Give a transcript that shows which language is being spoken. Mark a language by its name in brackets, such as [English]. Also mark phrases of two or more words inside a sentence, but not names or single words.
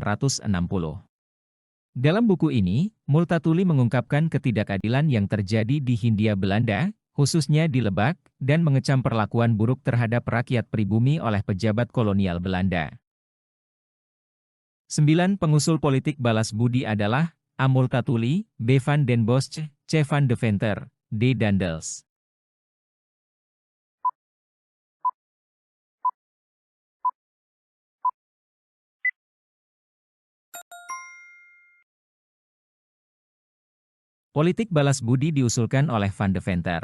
[Indonesian] Dalam buku ini, Multatuli mengungkapkan ketidakadilan yang terjadi di Hindia Belanda, khususnya di Lebak, dan mengecam perlakuan buruk terhadap rakyat pribumi oleh pejabat kolonial Belanda. 9 pengusul politik balas budi adalah A. Multatuli, B. van den Bosch, C. van Deventer, D. Daendels. Politik balas budi diusulkan oleh Van Deventer.